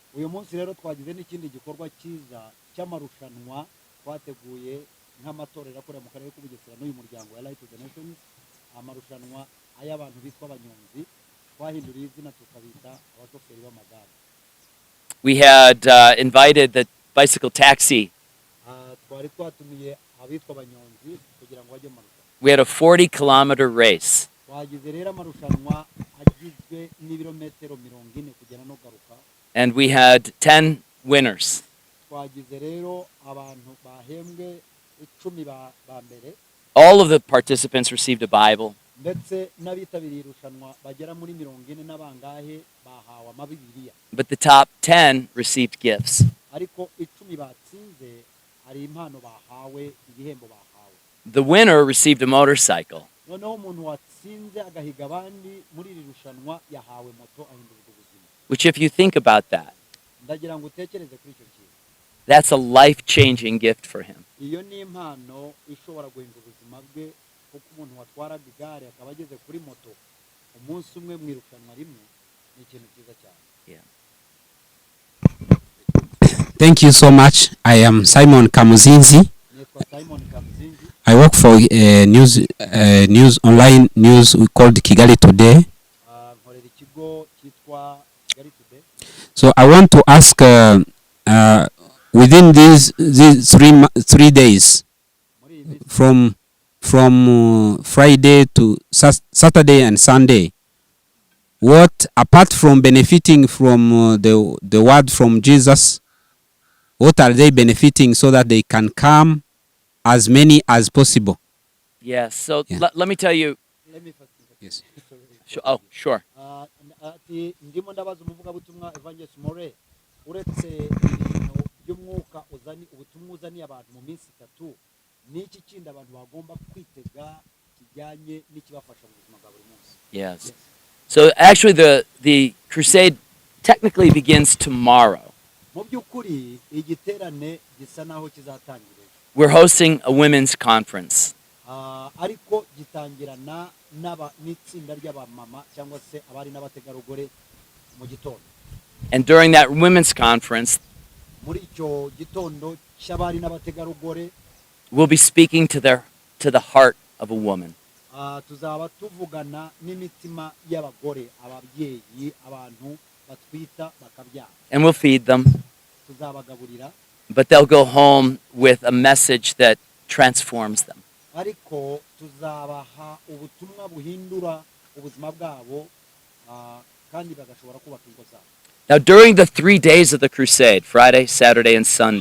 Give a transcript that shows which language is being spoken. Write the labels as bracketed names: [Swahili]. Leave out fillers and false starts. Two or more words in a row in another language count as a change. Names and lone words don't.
[Kinyarwanda] Uyu munsi rero twagize n'ikindi gikorwa cyiza cy'amarushanwa twateguye nk'amatorero akorera mu karere k'Ubugesera n'uyu muryango wa Light to the Nations. Amarushanwa ay'abantu bitwa abanyonzi, twahinduriye izina tukabita abashoferi b'amagare. [English] We had invited the bicycle taxi. [Kinyarwanda] Twari twatumiye abitwa abanyonzi kugira ngo bajye mu marushanwa. [English] We had a 40-kilometer race. [Kinyarwanda] Twagize rero amarushanwa agizwe n'ibirometero 40 kugera no garuka. [English] And we had 10 winners. [Kinyarwanda] Twagize rero abantu bahembwe 10 ba mbere. [English] All of the participants received a Bible. [Kinyarwanda] Ndetse n'abitabiriye irushanwa bagera muri 40 n'abangahe bahawe amabibiliya. [English] But the top 10 received gifts. [Kinyarwanda] Ariko 10 batsinze hari impano bahawe, ibihembo bahawe. [English] The winner received a motorcycle. [Kinyarwanda] Noneho umuntu watsinze agahiga abandi muri iri rushanwa yahawe moto ahindurwa ubuzima. [English] Which, if you think about that, [Kinyarwanda] Ndagira ngo utekereze kuri icyo kintu. [English] that's a life-changing gift for him. [Kinyarwanda] Iyo ni impano ishobora guhindura ubuzima bwe, kuko umuntu watwaraga igare akaba ageze kuri moto umunsi umwe mu irushanwa rimwe, ni ikintu cyiza cyane. [English] Yeah. Thank you so much. I am Simon Kamuzinzi. [Kinyarwanda] Nitwa Simon Kamuzinzi. [English] I work for online news called Kigali Today. [Kinyarwanda] Nkorera ikigo cyitwa Kigali Today. [English] So I want to ask within these 3 days [Kinyarwanda] Muri iyi minsi [English] from Friday to Saturday and Sunday, what apart from benefiting from the word from Jesus, what are they benefiting so that they can come as many as possible? Yeah, so Yeah. let me tell you. let me first Yes. Oh, sure. [Kinyarwanda] ati ndimo ndabaza umuvugabutumwa Evangelist Morey, uretse ibintu by'umwuka ubutumwa uzaniye abantu mu minsi 3, n'iki kindi abantu bagomba kwitega kijyanye n'ikibafasha mu buzima bwa buri munsi? Yes. [English] So actually, the crusade technically begins tomorrow. [Kinyarwanda] Mu by'ukuri igiterane gisa naho kizatangira. [English] We're hosting a women's conference. [Kinyarwanda] Ariko gitangirana n'itsinda ry'abamama cyangwa se abari n'abategarugori mu gitondo. [English] And during that women's conference, [Kinyarwanda] Muri icyo gitondo cy'abari n'abategarugori [English] we'll be speaking to the heart of a woman. [Kinyarwanda] tuzaba tuvugana n'imitima y'abagore, ababyeyi, abantu batwita bakabyara. [English] And we'll feed them, [Kinyarwanda] Tuzabagaburira, [English] but they'll go home with a message that transforms them. [Kinyarwanda] ariko tuzabaha ubutumwa buhindura ubuzima bwabo, kandi bagashobora kubaka ingo zabo. [English] Now, during the 3 days of the crusade, Friday, Saturday, and Sunday,